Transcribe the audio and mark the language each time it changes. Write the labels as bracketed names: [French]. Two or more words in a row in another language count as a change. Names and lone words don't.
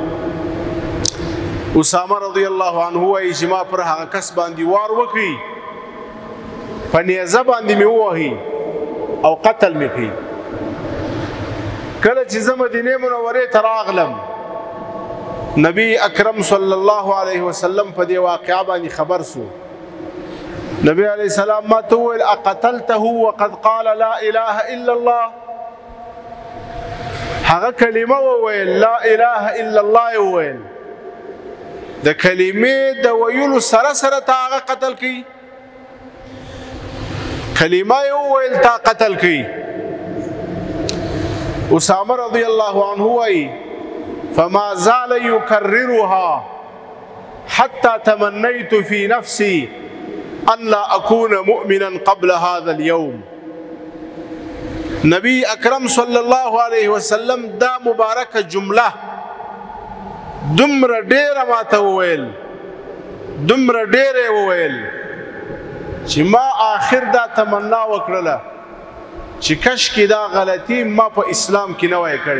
[Pashto] اسامه [Arabic] رضی الله عنه [Pashto] وایي چې ما پر هغه کس باندې وار وکړي، په نیزه باندې مې ووهي او قتل مې کړي. کله چې زه مدینې منورې ته راغلم، نبی اکرم [Arabic] صلی الله علیه وسلم [Pashto] په دې واقعه باندې خبر سو. نبی [Arabic] علیہ السلام [Pashto] ما ته وویل [Arabic] اقتلته وقد قال لا اله الا الله، [Pashto] هغه کلمه وویل [Arabic] لا اله الا الله [Pashto] وویل، د کلمې د ویلو سره سره تا هغه قتل کړي، کلمه یې وویل تا قتل کړي. اسامه [Arabic] رضی الله عنه [Pashto] وی [Arabic] فما زال يكررها حتى تمنيت في نفسي ان لا اكون مؤمنا قبل هذا اليوم. [Pashto] نبی اکرم [Arabic] صلی الله علیه وسلم [Pashto] دا مبارکه جمله دمر ډیره ماته وویل، دمر ډیره وویل چې ما آخر دا تمنا وکړله چې کش کې دا غلطی ما په اسلام کې نه وای